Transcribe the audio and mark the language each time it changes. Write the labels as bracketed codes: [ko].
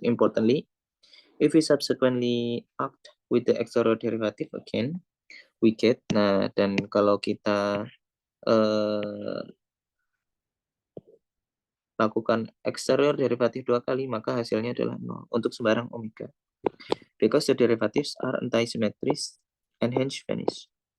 [en] Importantly, if we subsequently act with the exterior derivative again, we get. [id] Nah, dan kalau kita lakukan exterior derivatif 2 kali, maka hasilnya adalah 0 untuk sembarang omega. [en] Because the derivatives are antisymmetries and hence vanish.